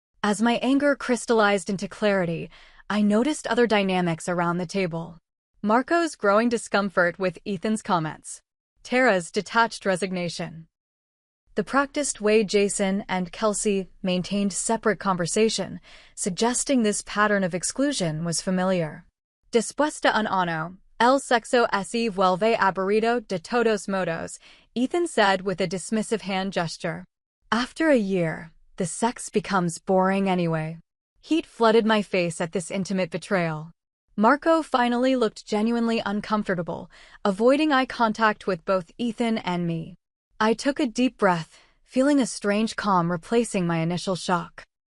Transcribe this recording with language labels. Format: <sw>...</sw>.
<en>As my anger crystallized into clarity, I noticed other dynamics around the table. Marco's growing discomfort with Ethan's comments. Tara's detached resignation. The practiced way Jason and Kelsey maintained separate conversation, suggesting this pattern of exclusion was familiar.</en> <es>Después de un año, el sexo así vuelve aburrido de todos modos,</es> <en>Ethan said with a dismissive hand gesture. After a year, the sex becomes boring anyway. Heat flooded my face at this intimate betrayal. Marco finally looked genuinely uncomfortable, avoiding eye contact with both Ethan and me. I took a deep breath, feeling a strange calm replacing my initial shock.</en>